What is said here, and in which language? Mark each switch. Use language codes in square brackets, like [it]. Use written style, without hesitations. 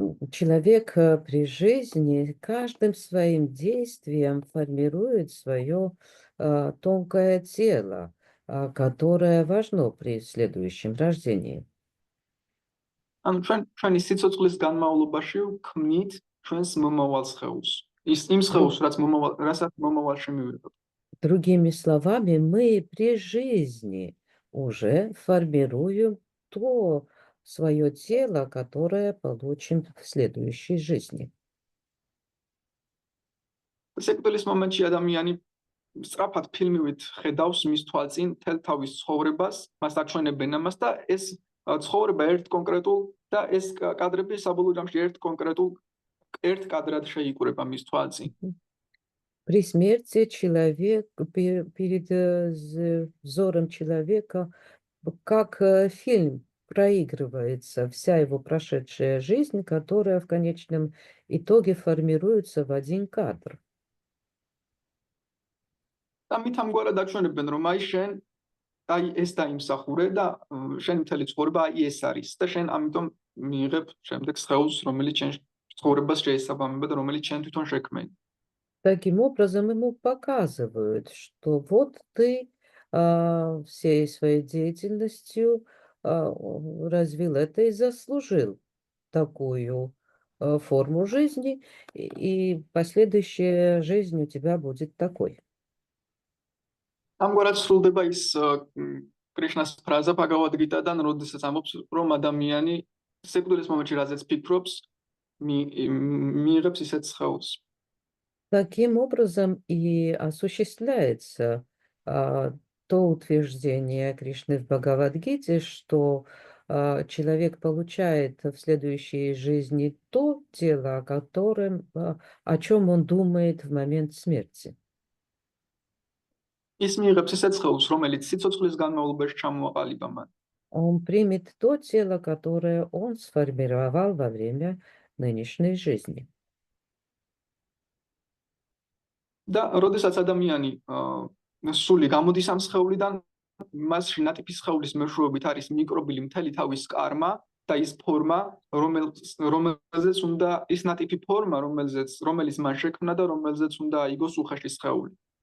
[ru] Человек при жизни каждым своим действием формирует свое тонкое тело, которое важно при следующем рождении. [ka] ანუ ჩვენი სიცოცხლის განმავლობაში ქმნით ჩვენს მომავალ სხეულს. იმ სხეულს, რასაც მომავალში მივიღებთ. [ru] Другими словами, мы при жизни уже формируем то свое тело, которое получим в следующей жизни. [ka] სიკვდილის მომენტში ადამიანი სწრაფად ფილმივით ხედავს მის თვალწინ თელ თავის ცხოვრებას, მას აჩვენებენ ამას და ეს ცხოვრება ერთ კონკრეტულ და ეს კადრები საბოლოო ჯამში ერთ кадрად შეიკურება მის თვალწინ. [ru] При смерти человек, перед взором человека, как фильм, проигрывается вся его прошедшая жизнь, которая в конечном итоге формируется в один кадр. [ka] ამით ამგვარად აჩვენებენ, რომ აი ეს დაიმსახურე და შენი მთელი ცხოვრება აი ეს არის და შენ ამიტომ მიიღებ შემდეგ სხეულს, რომელიც შენ ცხოვრებას შეესაბამება და რომელიც შენ თვითონ შექმენი. [ru] Таким образом, ему показывают, что вот ты всей своей деятельностью развил это и заслужил такую форму жизни, и последующая жизнь у тебя будет такой. [ka] ამგვარად სრულდება ის კრიშნას ფრაზა ბაგავად გიტადან, როდესაც ამბობს, რომ ადამიანი სიკვდილის მომენტში რაზეც ფიქრობს, მიიღებს ისეთ სხეულს. [ru] Таким образом и осуществляется то утверждение Кришны в Бхагавад-гите, что человек получает в следующей жизни то тело, о чем он думает в момент смерти. [ka] ის მიიღებს ისეთ სხეულს, რომელიც სიცოცხლის განმავლობაში ჩამოაყალიბა მან. [ru] Он примет то тело, которое он сформировал во время нынешней жизни. [ka] და როდესაც ადამიანი სული გამოდის ამ სხეულიდან, მასში ნატიფი სხეულის მეშვეობით არის მიკრობილი მთელი თავის კარმა და ის ფორმა, რომელზეც უნდა ის ნატიფი ფორმა, რომელიც მან შექმნა და რომელზეც უნდა აიგოს უხეში სხეული.